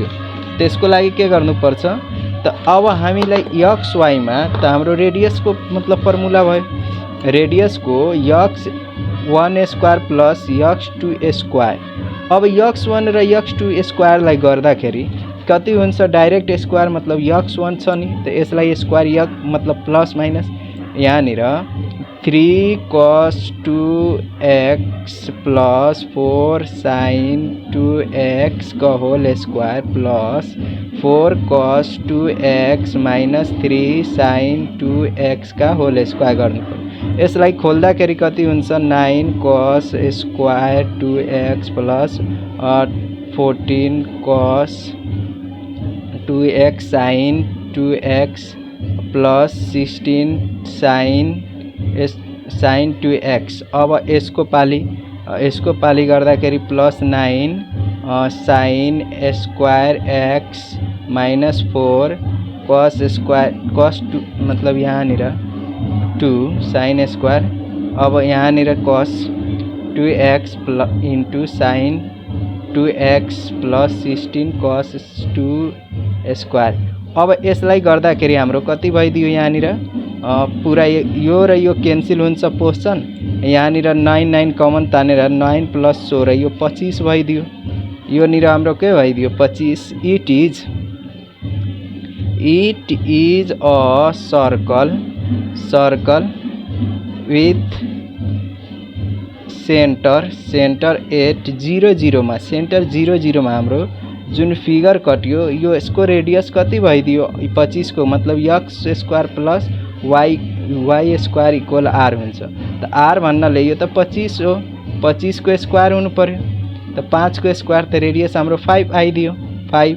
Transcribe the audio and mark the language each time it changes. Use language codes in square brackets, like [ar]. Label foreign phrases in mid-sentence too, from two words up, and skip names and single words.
[ne] त्यसको लागि के गर्नुपर्छ त अब हामीलाई एक्स वाई मा त हाम्रो रेडियस को मतलब फर्मुला भयो, रेडियस को x1 स्क्वायर प्लस x2 स्क्वायर। अब x1 र x2 स्क्वायर लाई गर्दाखेरि कति हुन्छ, डाइरेक्ट स्क्वायर मतलब x1 छ नि, त यसलाई स्क्वायर मतलब प्लस माइनस यहाँनिर 3 cos 2x प्लस 4 sin 2x का [en] whole square [ne] प्लस 4 cos 2x माइनस 3 sin 2x का [en] whole square [ne] गर्नु पर्यो। यसलाई खोल्दाखेरि कति हुन्छ 9 cos स्क्वायर 2x प्लस 14 cos 2x sin 2x प्लस 16 sin 2x। अब यसको पाली गर्दाखेरि प्लस 9 sin स्क्वायर x माइनस 4 cos स्क्वायर cos 2 मतलब यहाँनिर 2 sin स्क्वायर, अब यहाँनिर cos 2x इंटू sin 2x प्लस 16 cos 2 स्क्वायर। अब यसलाई गर्दाखेरि हाम्रो कति भइदियो यहाँनिर पुरा यो र यो क्यान्सल हुन्छ पोर्सन, यहाँनिर 9 कमन तानेर 9 प्लस 16 यो 25 भइदियो, यो निर हाम्रो के भइदियो 25। [en] it is a circle with center at 0 [ne] मा, सेन्टर 0 मा हाम्रो जुन फिगर कटियो यो यसको रेडियस कति भइदियो 25 को मतलब x स्क्वायर प्लस y स्क्वायर इक्वल r हुन्छ। त r भन्नाले यो त 25 हो, 25 को स्क्वायर हुनु पर्यो, त 5 को स्क्वायर त रेडियस हाम्रो 5 आइदियो 5।